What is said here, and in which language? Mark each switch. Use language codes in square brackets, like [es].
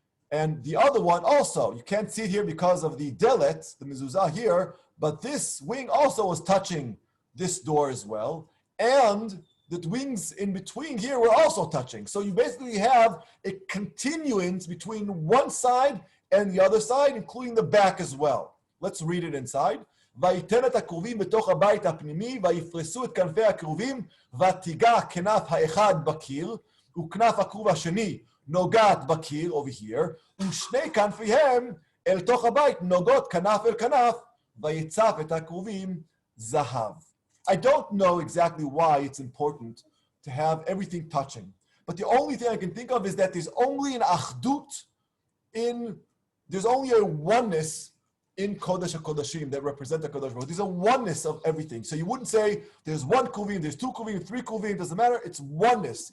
[en] And the other one also, you can't see it here because of the delet, the mezuzah here, but this wing also was touching this door as well. And the wings in between here were also touching. So you basically have a continuance between one side and the other side, including the back as well. Let's read it inside. [he] ויתן את הכרובים בתוך הבית הפנימי, ויפרסו את כנפי הכרובים, ותיגע כנף האחד בקיר, וכנף הכרוב השני נוגעת בקיר, [en] over here, [he] ושני כנפיהם אל תוך הבית נוגעות כנף אל כנף, ויצף את הכרובים זהב. [en] I don't know exactly why it's important to have everything touching, but the only thing I can think of is that there's only an achdut there's only a oneness in Kodesh HaKodashim that represent the Kodesh Baruch Hu. There's a oneness of everything. So you wouldn't say there's one Kuvim, there's two Kuvim, three Kuvim, doesn't matter. It's oneness.